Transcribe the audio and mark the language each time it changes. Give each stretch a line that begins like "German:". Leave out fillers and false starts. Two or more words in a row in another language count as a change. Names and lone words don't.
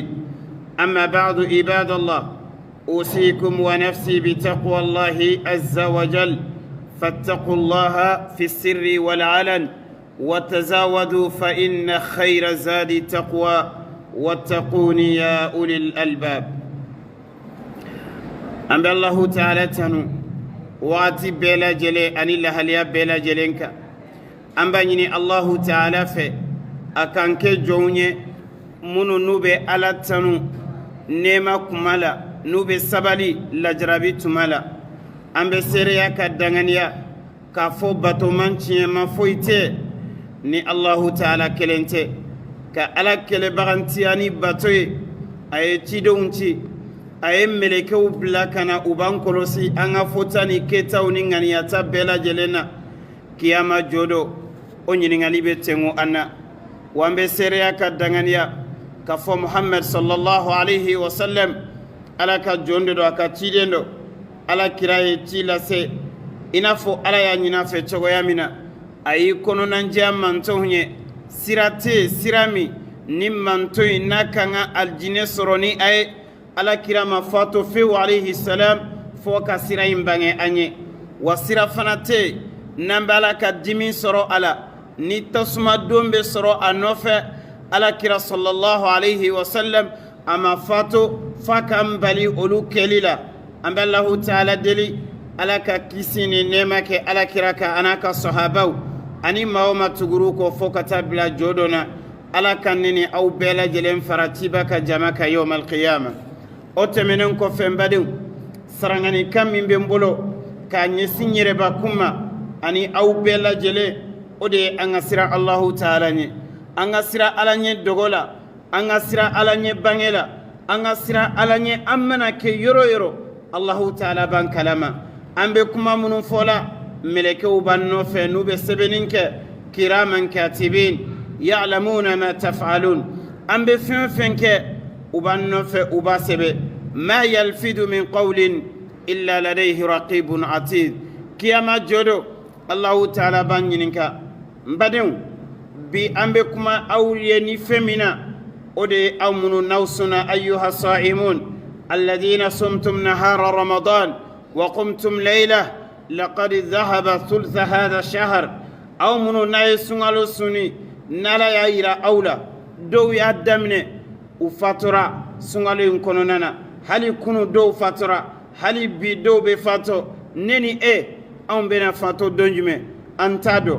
Arabic: أما بعد، عباد الله، أوصيكم ونفسي بتقوى الله عز وجل، فاتقوا الله في السر والعلن، وتزاودوا فإن خير زاد التقوى، واتقون يا أولي الألباب. أما الله تعالى تنو
Bambara: waati bɛɛ lajɛlen ani lahaliya bɛɛ lajɛlen kan, an b'a ɲini Allahu Ta'ala fɛ a kan kɛ jɔnw ye minnu n'u bɛ Ala tanu nɛɛma kuma la, n'u bɛ sabali lajarabi tuma la. An bɛ seereya ka danganiya k'a fɔ batoman tiɲɛma foyi tɛ ni Allahu Ta'ala kelen tɛ, ka Ala kɛlɛbagantiya ni bato ye. A ye cidenw ci, a ye melekew bila ka na u b'an kɔlɔsi an ka fɔta ni kɛtaw ni ŋaniyata bɛɛ lajɛlen na. Kiyama jodo o ɲininkali bɛ tɛngu an na, wa an bɛ seereya ka danganiya k'a fɔ Muhammad
Arabic: صلى الله عليه وسلم
Bambara: Ala ka jɔn de don, a ka ciden don. Ala kira ye ci lase i n'a fɔ Ala y'a ɲin'a fɛ cogoya min na. A y'i kɔnɔnandiya mantɔnw ye, sira tɛ yen sira min ni manto in n'a kan ka alijinɛ sɔrɔ ni a ye. Ala kira ma fatu fewu
Arabic: عليه السلام
Bambara: fo ka sira in bange an ye, wa sira fana tɛ n'an bɛ Ala ka dimi sɔrɔ a la, ni tasuma don bɛ sɔrɔ a nɔfɛ. Ala kira
Arabic: صلى الله عليه وسلم
Bambara: a ma fatu fa k'an bali olu kɛli la. An bɛ Allahu Ta'ala deli Ala ka kisi ni nɛɛma kɛ Ala kira kan a n'a ka sahabaw ani maa o maa tugura kɔ fo ka taa bila jo dɔ na. Ala ka ne ni aw bɛɛ lajɛlen fara ciba ka jama kan
Arabic: يوم القيامة.
Bambara: O tɛmɛnen kɔfɛ n badenw, sarangani kan min bɛ n bolo k'a ɲɛsin yɛrɛbakun ma ani aw bɛɛ lajɛlen, o de ye an ka sira Allahu Ta'ala ɲɛ. An ka sira Ala ɲɛ dogo la, an ka sira Ala ɲɛ bange la, an ka sira Ala ɲɛ an mana kɛ yɔrɔ o yɔrɔ Allahu Ta'ala b'an kalama. An bɛ kuma minnu fɔ la, mɛlɛkɛw b'an nɔfɛ n'u bɛ sɛbɛnni kɛ,
Arabic: كراما كاتبين يعلمون ما تفعلون.
Bambara: An bɛ fɛn o fɛn kɛ u b'an nɔfɛ, u b'a sɛbɛ.
Arabic: ما يلفظ من قول إلا لديه رقيب عتيد.
Bambara: Kiyama jodo Allahu Ta'ala b'an ɲininka. N badenw, bi an bɛ kuma aw ye ni fɛn min na, o de ye aw minnu n'aw sɔnna
Arabic: أيها الصائمون الذين صمتم نهار رمضان وقمتم ليله لقد ذهب ثلث هذا الشهر.
Bambara: Aw minnu n'a ye sunkalo suni n'Ala y'a yira aw la, dɔw y'a daminɛ u fatura sunkalo in kɔnɔna na, hali kunu dɔw fatura, hali bi dɔw bɛ fatɔ. Ne ni e anw bɛna fatɔ don jumɛn an t'a dɔn.